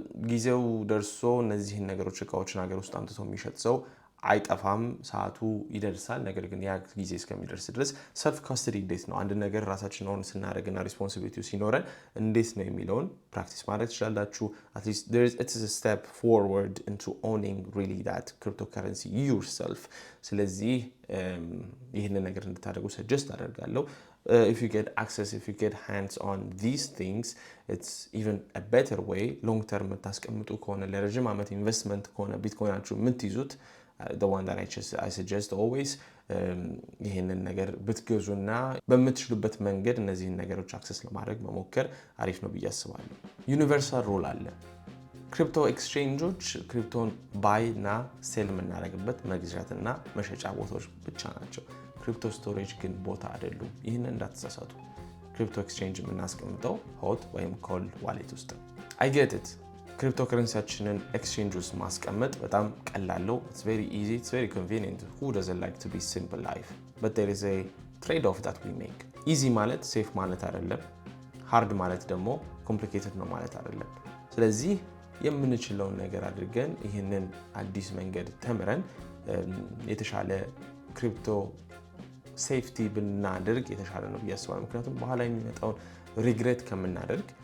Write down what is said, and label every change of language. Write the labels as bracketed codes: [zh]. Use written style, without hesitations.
[am] ጊዜው ደርሶ እነዚህን ነገሮች እቃዎችን ሀገር ውስጥ አምጥቶ የሚሸጥ ሰው አይጠፋም፣ ሰዓቱ ይደርሳል። ነገር ግን ያ ጊዜ እስከሚደርስ ድረስ ሰልፍ ካስተዲ እንዴት ነው አንድ ነገር ራሳችን ኦን ስናደርግና ሪስፖንሲቢሊቲው ሲኖረን እንዴት ነው የሚለውን ፕራክቲስ ማድረግ ትችላላችሁ። አትሊስት [en] it's a step forward into owning really that cryptocurrency yourself. [am] ስለዚህ ይህንን ነገር እንድታደርጉ ሰጀስት አደርጋለሁ። [en] if you get access, if you get hands on these things, it's even a better way. [am] long term የምታስቀምጡ ከሆነ ለረጅም ዓመት ኢንቨስትመንት ከሆነ ቢትኮይናችሁ የምትይዙት [en] the one that I suggest always [am] ይሄንን ነገር ብትገዙና በምትችሉበት መንገድ እነዚህን ነገሮች አክሰስ ለማድረግ መሞከር አሪፍ ነው ብዬ አስባለሁ። ዩኒቨርሳል ሩል አለ። ክሪፕቶ ኤክስቼንጆች ክሪፕቶን ባይ እና ሴል የምናደርግበት መግዛትና መሸጫ ቦታዎች ብቻ ናቸው። ክሪፕቶ ስቶሬጅ ግን ቦታ አይደሉም። ይህንን እንዳትሳሳቱ። ክሪፕቶ ኤክስቼንጅ የምናስቀምጠው ሆት ወይም ኮልድ ዋሌት ውስጥ ነው። [en] I get it. [am] ክሪፕቶ ከረንሲያችንን ኤክስቼንጅ ውስጥ ማስቀመጥ በጣም ቀላል ነው። [en] It's very easy, it's very convenient. Who doesn't like to be simple life? But there is a trade-off that we make. [am] Easy ማለት ሴፍ ማለት አይደለም። ሃርድ ማለት ደግሞ ኮምፕሊኬትድ ነው ማለት አይደለም። ስለዚህ የምንችለውን ነገር አድርገን ይህንን አዲስ መንገድ ተምረን የተሻለ ክሪፕቶ ሴፍቲ ብናደርግ የተሻለ ነው ብዬ አስባለሁ። ምክንያቱም በኋላ የሚመጣውን ሪግሬት ከምናደርግ